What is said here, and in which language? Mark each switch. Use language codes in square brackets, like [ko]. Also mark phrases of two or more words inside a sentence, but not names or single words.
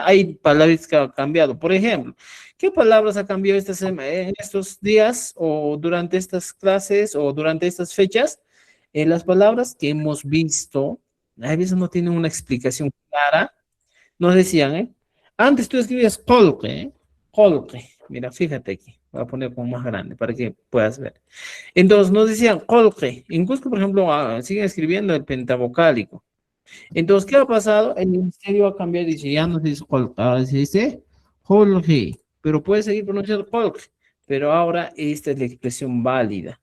[es] Hay palabras que han cambiado. Por ejemplo, ¿qué palabras ha cambiado en estos días o durante estas clases o durante estas fechas? Las palabras que hemos visto, a veces no tienen una explicación clara. Nos decían, antes tú escribías colque, colque. Mira, fíjate aquí. Voy a poner como más grande para que puedas ver. Entonces nos decían colque. En Cusco, por ejemplo, siguen escribiendo el pentavocálico. Entonces, ¿qué ha pasado? El ministerio ha cambiado y dice, ya no se dice colque, ahora se dice colque. Pero puede seguir pronunciando colque. Pero ahora esta es la expresión válida.